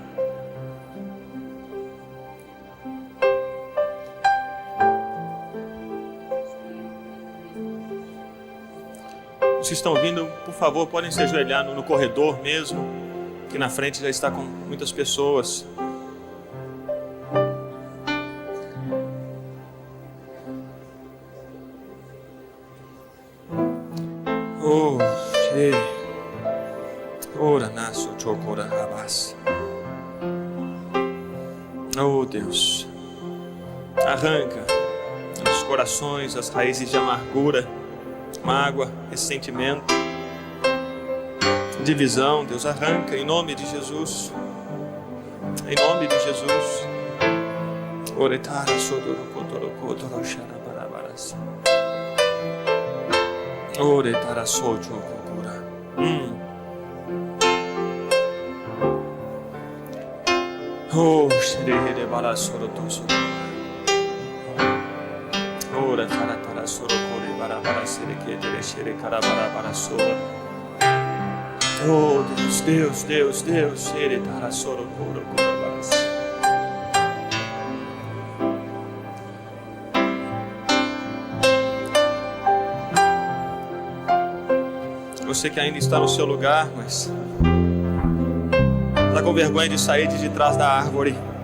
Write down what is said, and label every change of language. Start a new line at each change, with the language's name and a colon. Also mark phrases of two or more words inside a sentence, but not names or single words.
Portuguese: Os que estão vindo, por favor, podem se ajoelhar no corredor mesmo, que na frente já está com muitas pessoas. Oh, ora naso chokora rabas. Oh, Deus. Arranca dos corações as raízes de amargura, mágoa, ressentimento, divisão. Deus, arranca em nome de Jesus. Em nome de Jesus. Oretara sodoro kotoro kotoro sharabarabarasu. Oretara sojo kokura. Oh, shere balasoro toso. Ora taratara soro kore barabara sere kedere shere karabara baraso. Oh, Deus, Deus, Deus, Deus, shere tara soro koro koro baras. Você que ainda está no seu lugar, mas está com vergonha de sair de trás da árvore.